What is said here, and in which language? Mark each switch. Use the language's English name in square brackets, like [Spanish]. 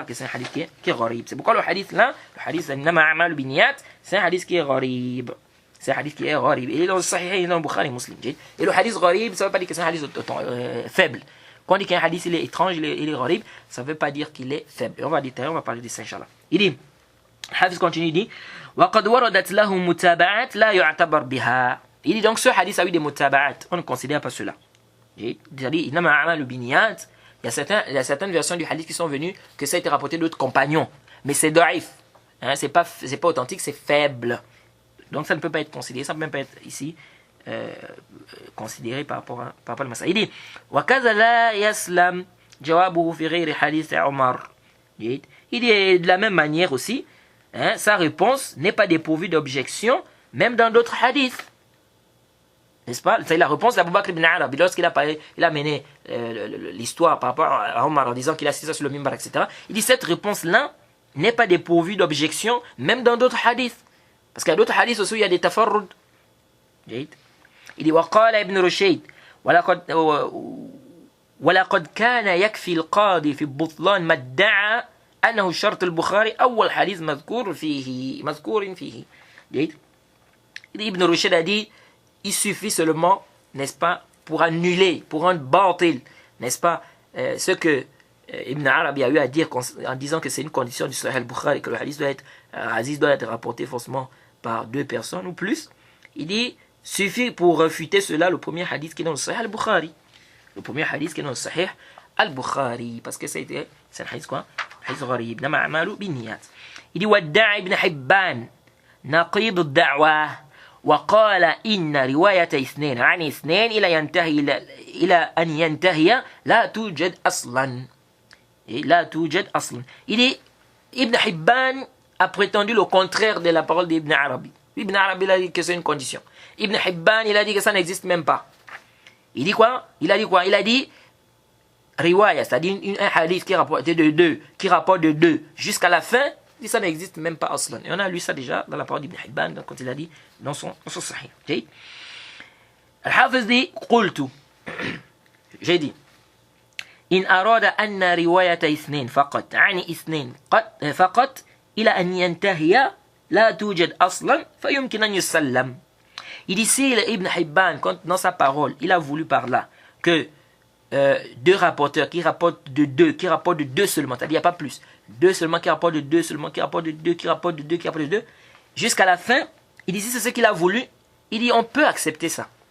[French] Que c'est un hadith qui est gharib. C'est pourquoi le hadith là, le hadith, c'est un hadith qui est gharib. C'est un hadith qui est gharib. Il est dans le Sahih, il est dans le Bukhari, Muslim. Et le hadith gharib, ça ne veut pas dire que c'est un hadith faible. Quand on dit qu'un hadith il est étrange, il est gharib, ça ne veut pas dire qu'il est faible. Et on va détailler, on va parler de ça, Inch'Allah. Il dit, Hafiz continue, il dit, [Arabic] وَقَدْ وَرَدَتْ لَهُ مُتَابَعَاتْ لَا يُعْتَبَرْ بِهَا. [French] Il dit donc ce hadith a eu des mutaba'at, on ne considère pas cela. C'est-à-dire, il y a certaines versions du hadith qui sont venues que ça a été rapporté d'autres compagnons. Mais c'est da'if. Hein, c'est pas authentique, c'est faible. Donc ça ne peut pas être considéré, ça ne peut même pas être ici considéré par rapport à le mas'ala. Il dit [Arabic] وَكَذَا لَا يَسْلَمْ جَوَابُهُ فِي غَيْرِ حَدِيثِ عُمَرْ. [French] Il dit de la même manière aussi, hein, sa réponse n'est pas dépourvue d'objection, même dans d'autres hadiths. N'est-ce pas? C'est la réponse d'Abu Bakr ibn Arabi lorsqu'il a parlé, il a mené l'histoire par rapport à Omar en disant qu'il a cité ça sur le mimbar, etc. Il dit cette réponse-là n'est pas dépourvue d'objection, même dans d'autres hadiths. Parce qu'il y a d'autres hadiths aussi où il y a des tafarrud. Il dit [Arabic] وقال ابن رشيد ولقد كان يكفي القاضي في البطلان ما ادعى أنه شرط البخاري أول حديث مذكور فيه. [French] Ibn Rushd a dit il suffit seulement, n'est-ce pas, pour annuler, pour rendre batil, n'est-ce pas, ce que Ibn Arabi a eu à dire en disant que c'est une condition du Sahih al-Bukhari, que le hadith doit être rapporté forcément par 2 personnes ou plus. Il dit suffit pour refuter cela le premier hadith qui est dans le Sahih al-Bukhari. Le premier hadith qui est dans le Sahih al-Bukhari. Parce que c'est un hadith quoi? Hadith gharib. [Arabic] Nama amalu bin niyat. [French] Il dit [Arabic] wadda'a ibn Hibban naqid ad-da'wa وقال إن رواية اثنين عن اثنين إلى أن ينتهي لا توجد أصلا. لا توجد أصلا. [French] Il dit Ibn Hibban a prétendu le contraire de la parole d'Ibn Arabi. Ibn Arabi il a dit que c'est une condition. Ibn Hibban il a dit que ça n'existe même pas. Il dit quoi? Il a dit riwaya, c'est-à-dire un hadith qui rapporte de deux jusqu'à la fin. Il dit ça n'existe même pas aslan. Et on a lu ça déjà dans la parole d'Ibn Hibban quand il a dit dans son sahih. Al-Hafiz dit [Arabic] قلت [French] j'ai dit [Arabic] إن أراد أن رواية اثنين فقط عن اثنين فقط إلى أن ينتهي لا توجد أصلا فيمكن أن يسلم. [French] Il dit ici Ibn Hibban dans sa parole il a voulu par là que deux rapporteurs qui rapportent de deux seulement, c'est-à-dire il n'y a pas plus, 2 seulement qui rapportent de 2 seulement, qui rapportent de 2, qui rapportent de 2, qui rapportent de 2, jusqu'à la fin, il dit c'est ce qu'il a voulu, il dit on peut accepter ça.